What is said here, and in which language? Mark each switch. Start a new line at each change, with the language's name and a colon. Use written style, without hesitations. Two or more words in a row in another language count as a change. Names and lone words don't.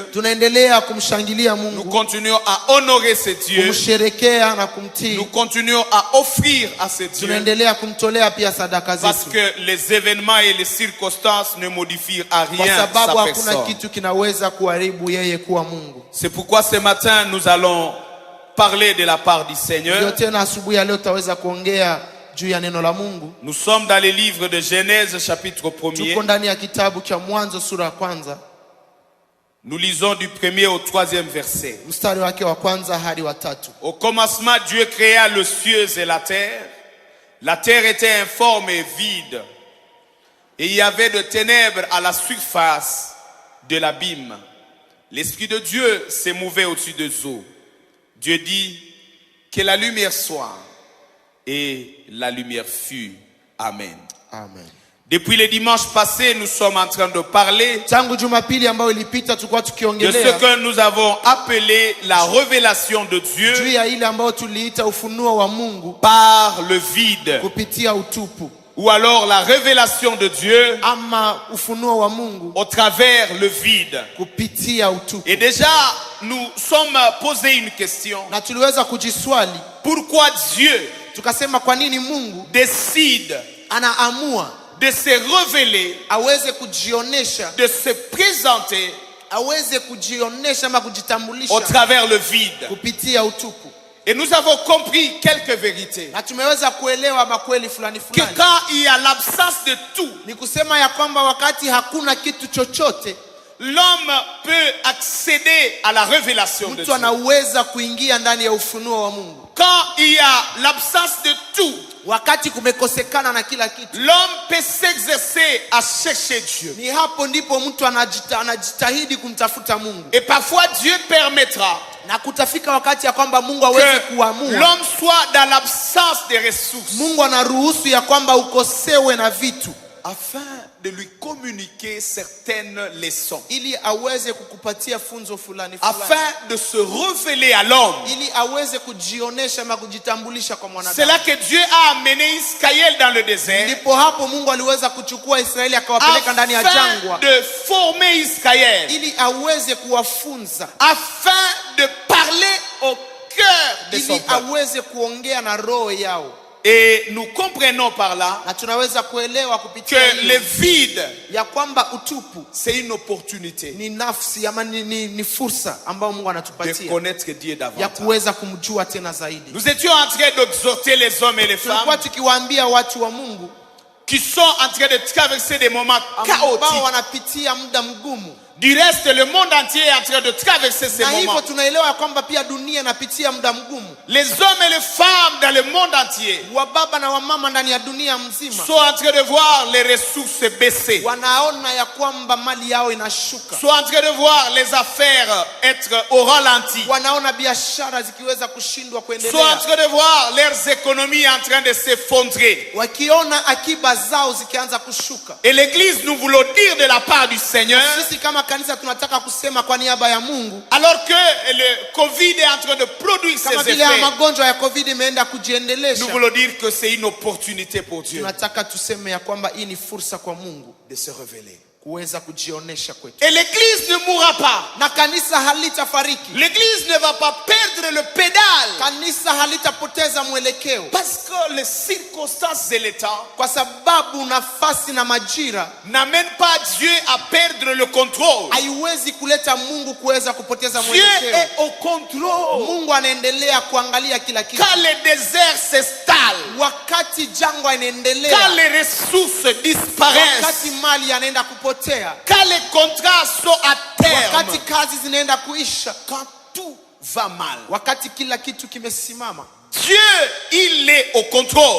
Swahili: Tunaendelea kumshangilia
French: Nous
Swahili: Mungu,
French: continuons à honorer ce Dieu.
Swahili: kumsherekea na kumtii.
French: Nous continuons à offrir à ce Dieu.
Swahili: Tunaendelea kumtolea pia sadaka
French: Parce
Swahili: zetu,
French: que les événements et les circonstances ne modifient à
Swahili: kwa
French: rien
Swahili: sababu
French: sa
Swahili: hakuna
French: personne.
Swahili: kitu kinaweza kuharibu yeye kuwa Mungu.
French: C'est pourquoi ce matin nous allons parler de la part du
Swahili: Ndio
French: Seigneur.
Swahili: tena asubuhi ya leo tutaweza kuongea juu ya neno la Mungu.
French: Nous sommes dans le livre de Genèse chapitre 1er.
Swahili: Tuko ndani ya kitabu cha Mwanzo sura ya kwanza,
French: Nous lisons du 1er au 3e verset.
Swahili: mstari wake wa kwanza hadi wa tatu.
French: Au commencement, Dieu créa les cieux et la terre. La terre était informe et vide. Et il y avait de ténèbres à la surface de l'abîme. L'Esprit de Dieu se mouvait au-dessus des eaux. Dieu dit que la lumière soit. Et la lumière fut. Amen. Amen. Depuis le dimanche passé, nous sommes en train de parler
Swahili: Tangu Jumapili ambayo ilipita tulikuwa
French: de ce
Swahili: tukiongelea
French: que nous avons appelé la révélation de
Swahili: juu
French: Dieu
Swahili: ya ile ambayo tuliita ufunuo wa Mungu
French: par le vide.
Swahili: kupitia utupu,
French: Ou alors la révélation de Dieu
Swahili: ama ufunuo wa Mungu
French: au travers le vide.
Swahili: kupitia utupu.
French: Et déjà, nous sommes posé une question.
Swahili: Na tuliweza kujiswali
French: Pourquoi Dieu
Swahili: tukasema, kwa nini Mungu
French: décide
Swahili: anaamua
French: de se révéler,
Swahili: aweze kujionesha,
French: de se présenter
Swahili: aweze kujionesha ama
French: au
Swahili: kujitambulisha
French: travers le vide?
Swahili: kupitia utupu?
French: Et nous avons compris quelques vérités.
Swahili: Na tumeweza kuelewa makweli fulani
French: Que
Swahili: fulani,
French: quand il y a l'absence de tout,
Swahili: ni kusema ya kwamba wakati hakuna kitu chochote,
French: l'homme peut accéder à la révélation de
Swahili: mtu
French: Dieu.
Swahili: anaweza kuingia ndani ya ufunuo wa Mungu.
French: Quand il y a l'absence de tout,
Swahili: Wakati kumekosekana na kila kitu,
French: l'homme peut s'exercer à chercher Dieu.
Swahili: ni hapo ndipo mtu anajitahidi kumtafuta Mungu,
French: Et parfois Dieu permettra
Swahili: na kutafika wakati ya kwamba Mungu aweze
French: que
Swahili: kuamua.
French: l'homme soit dans l'absence des ressources
Swahili: Mungu anaruhusu ya kwamba ukosewe na vitu
French: afin de lui communiquer certaines leçons,
Swahili: ili aweze kukupatia funzo fulani
French: afin
Swahili: fulani,
French: de se révéler à l'homme.
Swahili: ili aweze kujionesha ama kujitambulisha kwa
French: C'est
Swahili: mwanadamu.
French: là que Dieu a amené Israël dans le désert
Swahili: Ndipo hapo Mungu aliweza kuchukua Israeli akawapeleka ndani ya
French: afin
Swahili: jangwa
French: de former Israël,
Swahili: ili aweze kuwafunza,
French: afin de parler au cœur de son
Swahili: ili
French: peuple.
Swahili: aweze kuongea na roho yao.
French: Et nous comprenons par là
Swahili: Na tunaweza kuelewa
French: que
Swahili: kupitia
French: le
Swahili: hiyo
French: vide,
Swahili: ya kwamba utupu
French: c'est une opportunité
Swahili: ni nafsi ama ni fursa ambayo Mungu
French: de
Swahili: anatupatia
French: connaître Dieu
Swahili: ya
French: davantage.
Swahili: kuweza kumjua tena zaidi.
French: Nous étions en train d'exhorter les hommes et les
Swahili: Tulikuwa
French: femmes
Swahili: tukiwaambia watu wa Mungu
French: qui sont en train de traverser des moments
Swahili: ambao
French: chaotiques.
Swahili: wanapitia muda mgumu,
French: Du reste, le monde entier est en train de traverser ces
Swahili: na hivyo
French: moments.
Swahili: tunaelewa ya kwamba pia dunia inapitia muda mgumu.
French: Les hommes et les femmes dans le monde entier
Swahili: Wababa na wamama ndani ya dunia mzima
French: sont en train de voir les ressources baisser,
Swahili: wanaona ya kwamba mali yao inashuka,
French: sont en train de voir les affaires être au ralenti,
Swahili: wanaona biashara zikiweza kushindwa
French: sont en
Swahili: kuendelea,
French: train de voir leurs économies en train de s'effondrer.
Swahili: wakiona akiba zao zikianza kushuka.
French: Et l'Église, nous voulons dire de la part du Seigneur,
Swahili: Sisi kama kanisa tunataka kusema kwa niaba ya Mungu,
French: alors que le Covid est en train de produire
Swahili: kama
French: ses
Swahili: vile ya
French: effets,
Swahili: magonjwa ya COVID imeenda
French: nous
Swahili: kujiendelesha,
French: voulons dire que c'est une opportunité pour Dieu
Swahili: tunataka tuseme ya kwamba hii ni fursa kwa Mungu
French: de se révéler.
Swahili: kuweza kujionesha kwetu,
French: Et l'Église ne mourra pas.
Swahili: na kanisa halitafariki,
French: L'Église ne va pas perdre le pédale
Swahili: kanisa halitapoteza mwelekeo,
French: parce que les circonstances et l'état
Swahili: kwa sababu nafasi na majira
French: n'amènent pas Dieu à perdre le contrôle.
Swahili: haiwezi kuleta Mungu kuweza kupoteza
French: Dieu
Swahili: mwelekeo.
French: est au contrôle.
Swahili: Mungu anaendelea kuangalia kila kitu.
French: Quand le désert s'installe,
Swahili: Wakati jangwa
French: quand
Swahili: inaendelea,
French: les ressources disparaissent,
Swahili: wakati mali yanaenda kupotea,
French: quand les contrats sont à
Swahili: wakati
French: terme,
Swahili: kazi zinaenda kuisha,
French: quand tout va mal,
Swahili: wakati kila kitu kimesimama,
French: Dieu, il est au contrôle.